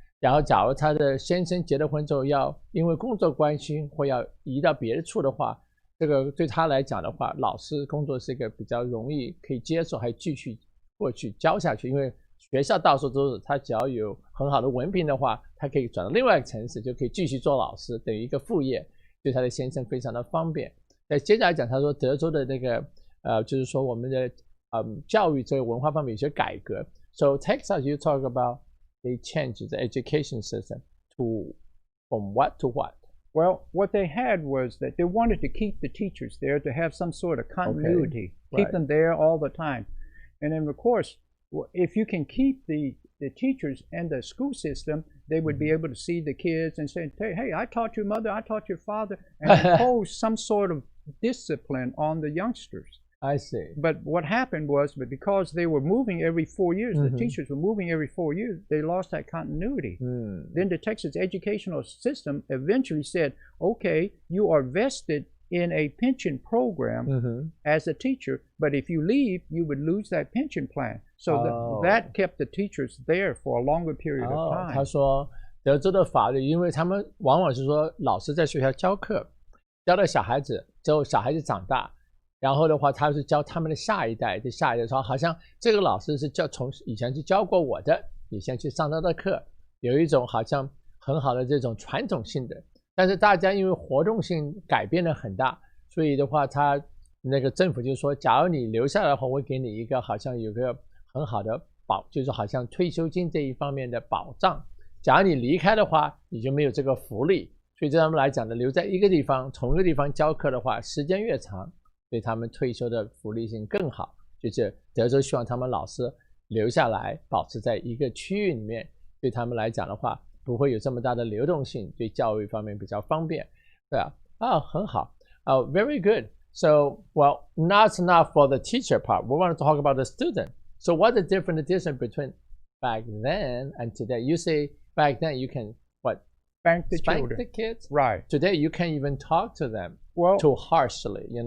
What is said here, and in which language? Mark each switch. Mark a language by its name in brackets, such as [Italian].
[Chinese] 然后假如她的先生结了婚之后要因为工作关系或要移到别的处的话，这个对她来讲的话，老师工作是一个比较容易可以接受，还继续过去教下去，因为学校到处都是，他只要有很好的文凭的话，他可以转到另外一个城市，就可以继续做老师，等于一个副业，对他的先生非常的方便。在接下来讲，他说德州的那个就是说我们的教育这个文化方面有些改革。 [English] So Texas, you talk about they changed the education system to from what to what? Well, what they had was that they wanted to keep the teachers there to have some sort of continuity, keep them there all the time. And then, of course, if you can keep the teachers and the school system, they would be able to see the kids and say, hey, I taught your mother, I taught your father, and impose some sort of discipline on the youngsters. I see. But what happened was, because they were moving every 4 years, the teachers were moving every 4 years, they lost that continuity. Then the Texas educational system eventually said, okay, you are vested in a pension program as a teacher, but if you leave, you would lose that pension plan. So that kept the teachers there for a longer period of time. [Chinese] 他说德州的法律，因为他们往往是说老师在学校教课，教到小孩子之后，小孩子长大，然后的话，他是教他们的下一代，对下一代说，好像这个老师是从以前是教过我的，以前去上他的课，有一种好像很好的这种传统性的。但是大家因为活动性改变得很大，所以的话，他那个政府就说，假如你留下来的话，我会给你一个好像有个很好的就是好像退休金这一方面的保障。假如你离开的话，你就没有这个福利。所以对他们来讲呢，留在一个地方，同一个地方教课的话，时间越长，对他们退休的福利性更好。就是德州希望他们老师留下来，保持在一个区域里面，对他们来讲的话，不会有这么大的流动性，对教育方面比较方便。对很好。 [English] Very good. So, well, that's not for the teacher part. We want to talk about the student. So what's the difference between back then and today? You say back then you can, Spank the spank children. the kids? Right. Today you can't even talk to them too harshly,